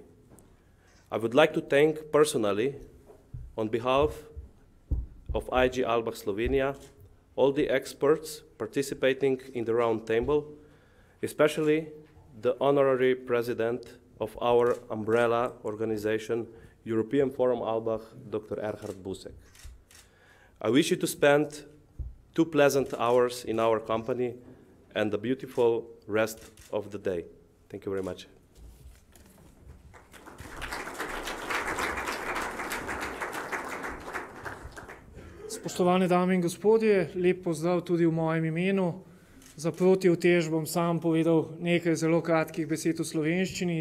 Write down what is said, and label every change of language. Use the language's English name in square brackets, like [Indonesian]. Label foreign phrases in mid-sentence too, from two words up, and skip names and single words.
[English] I would like to thank personally, on behalf of IG Alpbach Slovenija, all the experts participating in the round table, especially the honorary president of our umbrella organization, European Forum Alpbach, Dr. Erhard Busek. I wish you to spend 2 pleasant hours in our company and a beautiful rest of the day. Thank you very much. [Slovenian] Spoštovane dame in gospodje, lep pozdrav tudi v mojem imenu. Za protiutež bom sam povedal nekaj zelo kratkih besed v slovenščini.